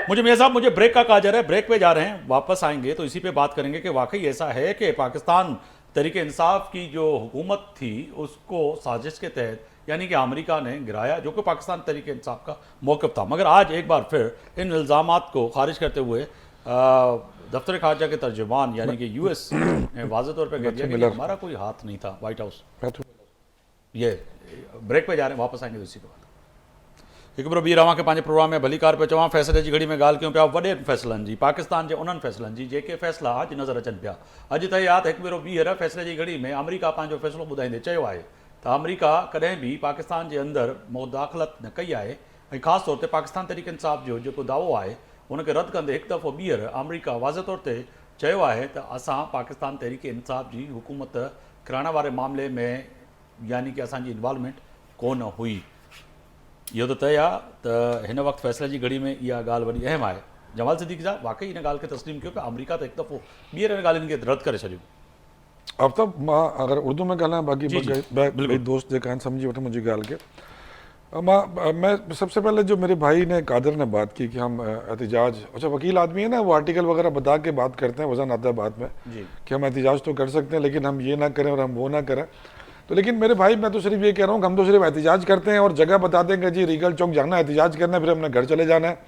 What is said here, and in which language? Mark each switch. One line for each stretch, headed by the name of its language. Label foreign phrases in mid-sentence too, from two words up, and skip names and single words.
Urdu: مجھے میاں صاحب، مجھے بریک کا کہا جا رہا ہے، بریک پہ جا رہے ہیں، واپس آئیں گے تو اسی پہ بات کریں گے کہ واقعی ایسا ہے کہ پاکستان تحریک انصاف کی جو حکومت تھی اس کو سازش کے تحت یعنی کہ امریکہ نے گرایا، جو کہ پاکستان تحریک انصاف کا موقف تھا. مگر آج ایک بار پھر ان الزامات کو خارج کرتے ہوئے دفتر خارجہ کے ترجمان یعنی کہ یو ایس نے واضح طور پر کہہ دیا کہ ہمارا کوئی ہاتھ نہیں تھا وائٹ ہاؤس. یہ بریک پہ جا رہے ہیں، واپس آئیں گے اسی کے بعد.
Sindhi: हिकु बी रवां के पंहिंजे प्रोग्राम में भली कार पे चवां फ़ैसिले जी घड़ी में ॻाल्हि कयूं पिया वॾे फ़ैसिलनि जी, पाकिस्तान जे उन्हनि फ़ैसिलनि जी जेके फ़ैसिला अॼु नज़र अचनि पिया। अॼु त यादि हिकु भेरो ॿीहर फ़ैसिले जी घड़ी में अमेरिका पंहिंजो फ़ैसिलो ॿुधाईंदे चयो आहे त अमेरिका कॾहिं बि पाकिस्तान जे अंदरि मुदाख़लत न कई आहे ऐं ख़ासि तौर ते पाकिस्तान तहरीक इंसाफ जो जेको दावो आहे उनखे रद्द कंदे हिकु दफ़ो ॿीहर अमेरिका वाज़े तौर ते चयो आहे त असां पाकिस्तान तहरीक इंसाफ जी हुकूमत कराइण वारे मामले में यानी कि असांजी इन्वॉल्वमेंट कोन हुई। इहो त तय आहे त हिन वक़्तु फ़ैसिले जी घड़ी में इहा ॻाल्हि वॾी अहम आहे। जमाल सिद्दीकी साहब वाकई हिन ॻाल्हि खे तस्लीम कयो पिया, अमेरिका त हिकु दफ़ो ॿीहर हिन ॻाल्हियुनि खे रद्द करे छॾियो।
Urdu: اب تک
Sindhi: मां अगर उर्दू में ॻाल्हायां बाक़ी दोस्त जेका आहिनि सम्झी वठो मुंहिंजी ॻाल्हि खे।
Urdu: میں سب سے پہلے جو میرے بھائی نے قادر نے بات کی کہ ہم احتجاج، اچھا وکیل آدمی ہے نا، وہ آرٹیکل وغیرہ بتا کے بات کرتے ہیں، وزن آتا ہے بعد میں کہ ہم احتجاج تو کر سکتے ہیں لیکن ہم یہ نا کریں اور ہم وہ نا کریں. تو لیکن میرے بھائی میں تو صرف یہ کہہ رہا ہوں کہ ہم تو صرف احتجاج کرتے ہیں اور جگہ بتا دیں گے جی ریگل چوک جانا ہے، احتجاج کرنا ہے، پھر ہم نے گھر چلے جانا ہے.